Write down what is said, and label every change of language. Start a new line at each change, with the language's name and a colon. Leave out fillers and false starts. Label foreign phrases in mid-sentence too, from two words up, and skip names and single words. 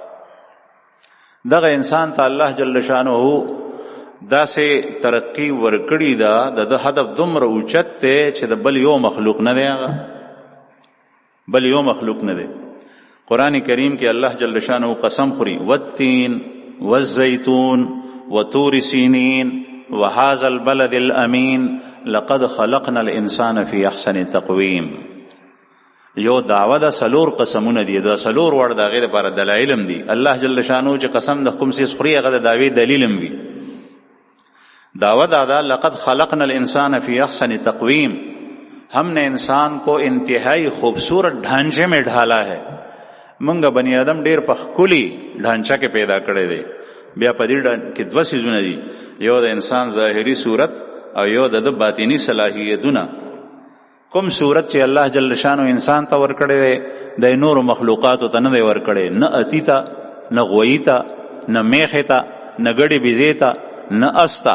Pashto: دغه انسان ته الله
Arabic: جل شانه
Pashto: داسې ترقی ورکړي ده، د هدف دومره اوچت دی چې د بل یو مخلوق نه دی، هغه بل یو مخلوق نه دی. قرآن کریم کې الله
Arabic: جل شانه
Pashto: قسم خوري،
Arabic: والتین والزیتون وطور سینین وهذا البلد الامین لقد خلقنا الانسان فی احسن تقویم.
Pashto: یو دعوه د سلور قسمونه دي، دا سلور ور د غیر لپاره دلایل هم دي. الله
Arabic: جل شانه
Pashto: چې قسم د کوم څه خوري هغه د دعوی دلیل هم وي. دعوه دا
Arabic: لقد خلقنا الانسان فی احسن تقویم،
Urdu: ہم نے انسان کو انتہائی خوبصورت ڈھانچے میں ڈھالا ہے.
Pashto: منګه بنی آدم ډیر په ښکلي ډھانچه کې پیدا کړی دی. بیا په دې کې دوه څیزونه دي، یو د انسان ظاهري صورت او یو د باطینی صلاحیتونه. کوم صورت چې الله
Arabic: جل شانو
Pashto: انسان ته ورکړی دی د نور مخلوقاتو ته نه دی ورکړی، نه اتی ته، نه غویی ته، نه میخې ته، نه ګډې بیزې ته، نه اس ته.